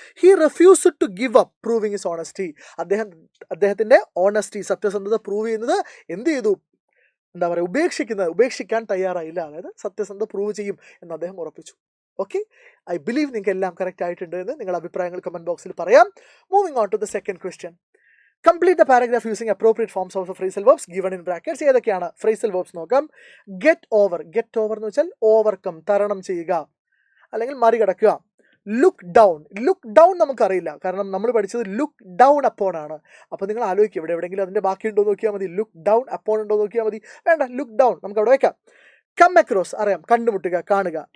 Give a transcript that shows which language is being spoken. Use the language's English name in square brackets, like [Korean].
[English] He refused to give up proving his honesty. [Malayalam] അദ്ദേഹത്തിന്റെ honesty, സത്യസന്ധത prove ചെയ്യുന്നത് എന്ത് ചെയ്തു? എന്താ പറയുക? ഉപേക്ഷിക്കാൻ തയ്യാറായില്ല. അതായത് സത്യസന്ധത പ്രൂവ് ചെയ്യും എന്ന് അദ്ദേഹം ഉറപ്പിച്ചു. ഓക്കെ, [English] I believe [Malayalam] നിങ്ങൾക്ക് എല്ലാം കറക്റ്റ് ആയിട്ടുണ്ട് എന്ന് നിങ്ങളുടെ അഭിപ്രായങ്ങൾ കമന്റ് ബോക്സിൽ പറയാം. [English] Moving on to the second question. Complete the paragraph using appropriate forms of the phrasal verbs given in brackets. [Malayalam] ഏതൊക്കെയാണ് phrasal verbs നോക്കാം. ഗെറ്റ് ഓവർ എന്ന് വെച്ചാൽ ഓവർകം, തരണം ചെയ്യുക അല്ലെങ്കിൽ മറികടക്കുക. ലുക്ക് ഡൗൺ നമുക്കറിയില്ല, കാരണം നമ്മൾ പഠിച്ചത് ലുക്ക് ഡൗൺ അപ്പോൺ ആണ്. അപ്പോൾ നിങ്ങൾ ആലോചിക്കുക, എവിടെയെങ്കിലും അതിൻ്റെ ബാക്കി ഉണ്ടോ നോക്കിയാൽ മതി. ലുക്ക് ഡൗൺ അപ്പോൺ ഉണ്ടോ നോക്കിയാൽ മതി. വേണ്ട, ലുക്ക് ഡൗൺ നമുക്ക് അവിടെ വയ്ക്കാം. കം അക്രോസ് അറിയാം, കണ്ടുമുട്ടുക, കാണുക.